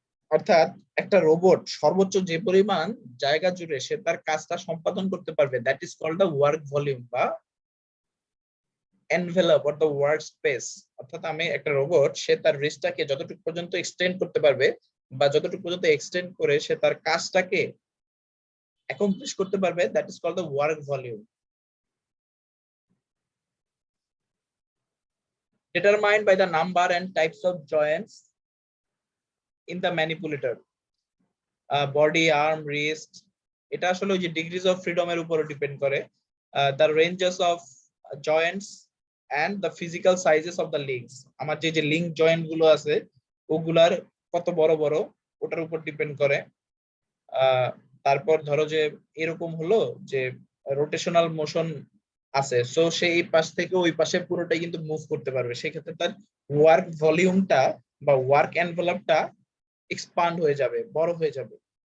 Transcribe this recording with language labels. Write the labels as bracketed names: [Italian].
[Bangla] অর্থাৎ একটা রোবট সর্বোচ্চ যে পরিমাণ জায়গা জুড়ে সে তার কাজটা সম্পাদন করতে পারবে, [English] that is called the work volume [Bangla] বা envelope or the work space. অর্থাৎ আমি একটা রোবট, সে তার রেস্টটাকে যতটুকু পর্যন্ত এক্সটেন্ড করতে পারবে বা যতটুকু পর্যন্ত এক্সটেন্ড করে সে তার কাজটাকে অ্যাকমপ্লিশ করতে পারবে, [English] That is called the work volume. Determined by the number and types of joints in the manipulator, body, arm, wrist, [Bangla] এটা আসলে ওই যে ডিগ্রিজ অফ ফ্রিডম এর উপর ডিপেন্ড করে। [English] the ranges of joints and the physical sizes of the links, [Bangla] আমার যে link joint গুলো আছে ওগুলার কত বড় বড়, ওটার উপর ডিপেন্ড করে। তারপর ধরো যে এরকম হলো যে রোটেশনাল মোশন আছে, সো সে এই পাশ থেকে ওই পাশে পুরোটাই কিন্তু মুভ করতে পারবে, সেক্ষেত্রে তার ওয়ার্ক ভলিউমটা বা ওয়ার্ক এনভেলপটা এক্সপান্ড হয়ে যাবে, বড় হয়ে যাবে।